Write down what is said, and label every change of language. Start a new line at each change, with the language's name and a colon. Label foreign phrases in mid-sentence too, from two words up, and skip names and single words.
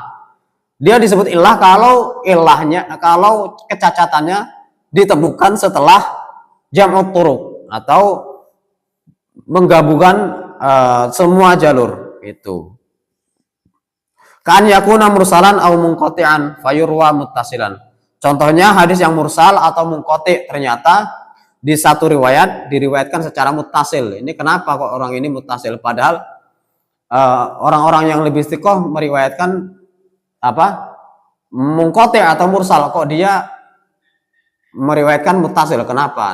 Indonesian: Dia disebut illah kalau kecacatannya ditemukan setelah
Arabic: جمع الطرق
Indonesian: atau menggabungkan semua jalur itu.
Arabic: كان يكون مرسلا أو منقطعا فيروى متصلا.
Indonesian: Contohnya hadis yang mursal atau munqati' ternyata di satu riwayat diriwayatkan secara muttasil. Ini kenapa kok orang ini muttasil, padahal orang-orang yang lebih istiqoh meriwayatkan munqati' atau mursal, kok dia meriwayatkan muttasil, kenapa?